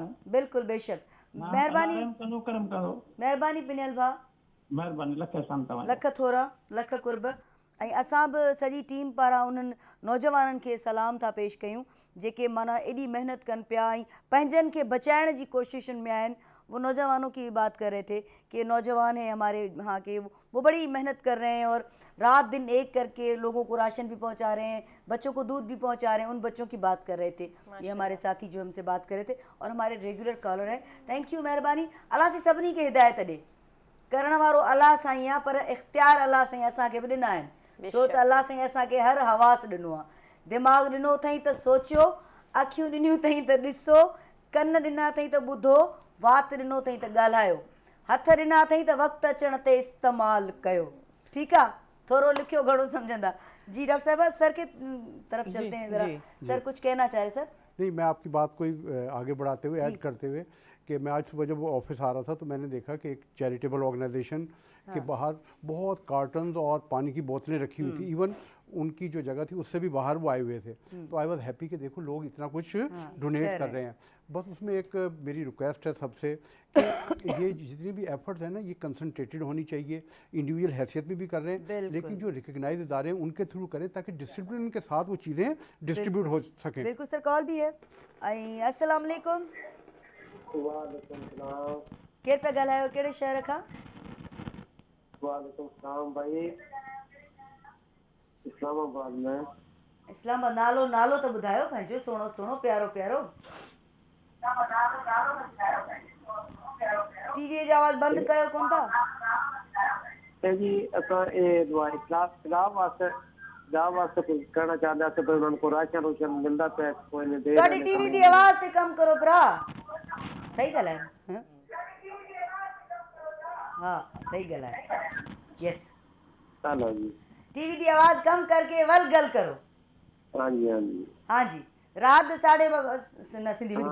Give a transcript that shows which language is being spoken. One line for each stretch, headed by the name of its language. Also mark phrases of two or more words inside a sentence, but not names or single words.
Sindhi: बिल्कुलु बेशक, महिरबानी कंदो करम कंदो। महिरबानी पिनियल भाउ, महिरबानी लख सां तव्हां लख थोरा लख कुर्ब। ऐं असां बि सॼी टीम पारां उन्हनि नौजवाननि खे सलाम था पेश कयूं जेके माना एॾी महिनत कनि पिया ऐं पंहिंजनि खे बचाइण जी कोशिशुनि में आहिनि।
Urdu: وہ نوجوانوں کی بات کر رہے تھے کہ نوجوان ہیں ہمارے یہاں کے، وہ بڑی محنت کر رہے ہیں اور رات دن ایک کر کے لوگوں کو راشن بھی پہنچا رہے ہیں، بچوں کو دودھ بھی پہنچا رہے ہیں. ان بچوں کی بات کر رہے تھے یہ ہمارے ساتھی جو ہم سے بات کر رہے تھے اور ہمارے
English: regular caller
Urdu: हैं।
English: thank you,
Sindhi: महिरबानी। अल्लाह से सभिनी खे हिदायत ॾे, करण वारो अल्लाह साईं आहे पर इख़्तियार अल्लाह साईं असांखे बि ॾिना आहिनि, छो त अल्लाह साईं असांखे हर हवास ॾिनो आहे। दिमाग़ ॾिनो अथई त सोचियो, अखियूं ॾिनियूं अथई त ॾिसो, कन ॾिना अथई त ॿुधो, वात ॾिनो अथई त ॻाल्हायो, हथ ॾिना अथई त वक़्तु अचण ते इस्तेमालु कयो। ठीकु आहे, थोरो लिखियो घणो सम्झंदा।
Urdu: جی ڈاکٹر صاحبہ، سر کے طرف چلتے ہیں ذرا. سر کچھ کہنا چاہ رہے سر? نہیں، میں آپ کی بات کو آگے بڑھاتے ہوئے ایڈ کرتے ہوئے کہ میں آج صبح جب آفس آ رہا تھا تو میں نے دیکھا کہ ایک
English: charitable organization
Urdu: کے باہر بہت کارٹنز اور پانی کی بوتلیں رکھی ہوئی تھی. ایون ان کی جو جگہ تھی اس سے بھی باہر وہ آئے ہوئے تھے۔ تو
English: I was happy
Urdu: کہ دیکھو لوگ اتنا کچھ ڈونیٹ کر رہے ہیں. بس اس میں ایک میری ریکویسٹ ہے سب سے کہ یہ جتنی بھی ایفرٹس ہیں نا یہ کنسنٹریٹڈ ہونی چاہیے. انڈیویجول حیثیت میں بھی کر رہے ہیں، لیکن جو ریکگنائز ادارے ہیں ان کے تھرو کریں تاکہ ڈسپلن کے ساتھ وہ چیزیں ڈسٹریبیوٹ ہو سکیں. بالکل سر، کال بھی ہے.
Arabic: السلام عليكم. وعليكم السلام.
Sindhi: केर पे ॻाल्हायो, कहिड़े शहर खां?
Arabic: وعليكم السلام
Urdu: بھائی، اسلام آباد میں. इस्लामाबाद।
Sindhi: नालो तो ॿुधायो पंहिंजो, सुहिणो सुहिणो प्यारो प्यारो। टीवी जो आवाज़ बंद कयो कोन था?
Urdu: جی اساں اسلام واسطے کچھ کرنا چاہتا تھے، پر ان کو راشن روشن ملتا پے کوئی نہیں دے.
Punjabi: ਤੁਹਾਡੀ ਟੀਵੀ ਦੀ ਆਵਾਜ਼ ਤੇ ਕਮ ਕਰੋ ਭਰਾ।
Sindhi: सही ॻाल्हायो? हाँ सही ॻाल्हायो। यस,
Urdu: چلو جی, ٹی وی کی آواز کم کر کے
Punjabi: ਵਲ ਗੱਲ ਕਰੋ।
Urdu: ہاں جی ہاں جی ہاں جی۔ رات سندھی میں